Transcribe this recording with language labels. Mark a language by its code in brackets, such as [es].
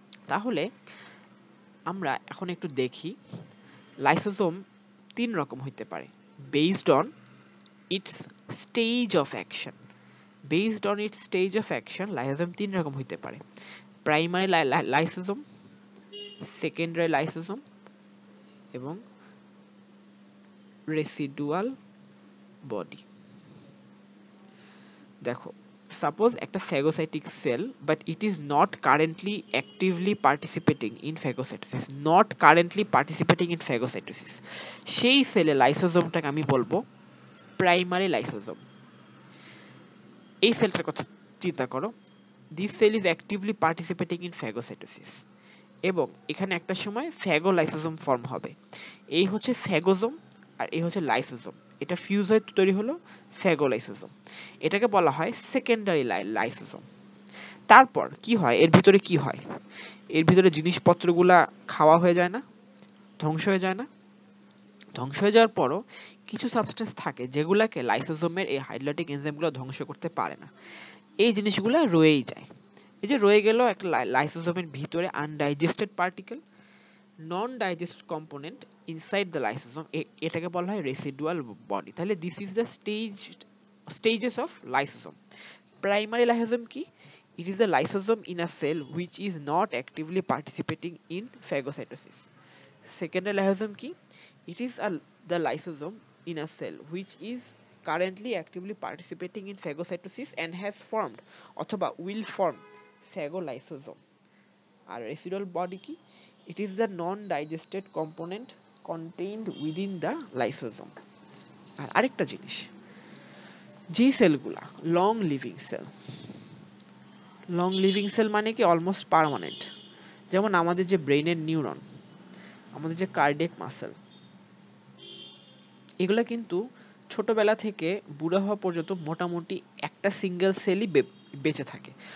[bn] তাহলে আমরা এখন একটু দেখি লাইসোজোম তিন রকম হইতে পারে [en] Based on its stage of action. Based on its stage of action [bn] lysosome তিন রকম হইতে পারে: প্রাইমারি লাইসোজোম, সেকেন্ডারি লাইসোজোম এবং রেসিডুয়াল বডি। [en] দেখো, সাপোজ একটা phagocytic cell but it is not currently actively participating in phagocytosis, not currently participating in phagocytosis, [bn] সেই সেলে লাইসোজোমটাকে আমি বলবো প্রাইমারি লাইসোজোম। এই সেলটার কথা চিন্তা করো, [en] this cell is actively participating in phagocytosis [bn] এবং এখানে একটা সময় ফ্যাগোলাইসোজোম ফর্ম হবে। এই হচ্ছে ফ্যাগোজোম আর এই হচ্ছে লাইসোজোম, এটা ফিউজ হয়ে তৈরি হলো ফ্যাগোলাইসোজোম। এটাকে বলা হয় সেকেন্ডারি লাইসোজোম। তারপর কি হয়, এর ভিতরে কি হয়? এর ভিতরে জিনিসপত্রগুলা খাওয়া হয়ে যায় না, ধ্বংস হয়ে যায় না? ধ্বংস হয়ে যাওয়ার পরও কিছু সাবস্টেন্স থাকে যেগুলাকে লাইসোজোমের এই হাইড্রোলাইটিক এনজাইমগুলো ধ্বংস করতে পারে না, এই জিনিসগুলো রয়েই যায়। এই যে রয়ে গেল একটা লাইসোজোমের ভিতরে undigested particle, [en] non digest component inside the lysosome, [bn] এটাকে বলা হয় রেসিডুয়াল বডি। [en] তাহলে this is the stages of lysosome. [bn] Primary lysosome কি? [en] It is a lysosome in a cell which is not actively participating in phagocytosis. Secondary lysosome ki? It is the lysosome in a cell which is currently actively participating in phagocytosis and has formed অথবা will form phagolysosome. আর residual body ki? It is the non-digested component contained within the lysosome. [bn] আর আরেকটা জিনিস, যে সেলগুলা long living sell, long living sell মানে কি almost permanent, যেমন আমাদের যে ব্রেইনের নিউরন, আমাদের যে কার্ডিয়াক মাসেল, এগুলা কিন্তু ছোটবেলা থেকে বুড়া হওয়া পর্যন্ত মোটামুটি একটা সিঙ্গেল সেলই বেঁচে থাকে।